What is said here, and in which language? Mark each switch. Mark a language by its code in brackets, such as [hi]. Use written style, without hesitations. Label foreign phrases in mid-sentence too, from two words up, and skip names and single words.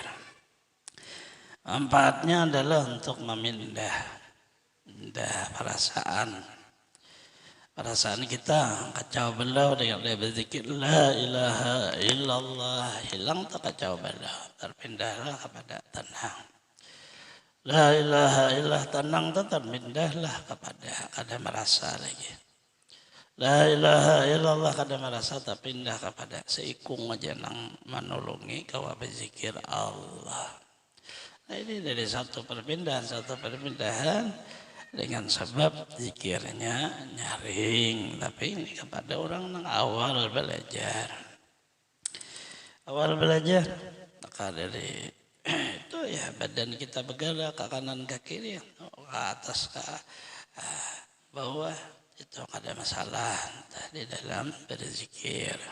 [id] Manfaatnya adalah untuk memindah perasaan kita kacau balau dengan dia berzikir [ar] la ilaha illallah, [id] hilang tak kacau balau, terpindahlah kepada tenang. [ar] La ilaha illallah, [id] tenang terpindahlah kepada kada merasa lagi. [ar] La ilaha illallah, [id] kada merasa terpindah kepada seikung aja nang menolongi kau berzikir Allah. Nah, ini dari satu perpindahan dengan sebab zikirnya nyaring, tapi ini kepada orang yang awal belajar. Maka dari itu ya badan kita bergerak ke kanan ke kiri, ke atas ke bawah, itu ada masalah di dalam berzikir.